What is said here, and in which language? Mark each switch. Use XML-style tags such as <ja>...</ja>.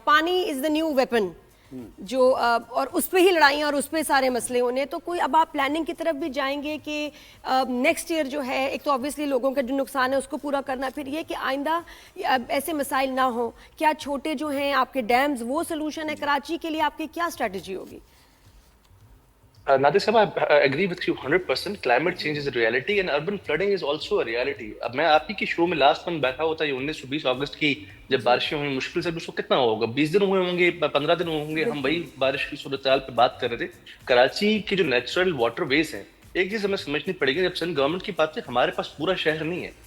<ur>پانی</ur> <en>is the new weapon,</en> <ur>جو اور اس پہ ہی لڑائیاں اور اس پہ سارے مسئلے ہونے. تو کوئی اب آپ پلاننگ کی طرف بھی جائیں گے کہ نیکسٹ ایئر جو ہے, ایک تو آبویسلی لوگوں کا جو نقصان ہے اس کو پورا کرنا, پھر یہ کہ آئندہ ایسے مسائل نہ ہوں. کیا چھوٹے جو ہیں آپ کے ڈیمز وہ سلوشن ہے کراچی کے لیے, آپ کی کیا اسٹریٹجی ہوگی؟</ur> <en>Nadir Sahab, I agree with you 100%. Climate change is a reality and urban flooding is also a reality.</en> <ur>اب میں آپ ہی کی شو میں لاسٹ منتھ بیٹھا ہوتا, یہ 19-20 اگست کی جب بارشیں ہوئی, مشکل سے اس کو کتنا ہوگا, 20 دن ہوئے ہوں گے, 15 دن ہوں گے, ہم وہی بارش کی صورتحال پہ بات کر رہے تھے. کراچی کی جو نیچرل واٹر ویز ہیں, ایک چیز ہمیں سمجھنی پڑے گی, جب سینٹرل گورنمنٹ کی بات ہے, ہمارے پاس پورا شہر نہیں ہے.</ur>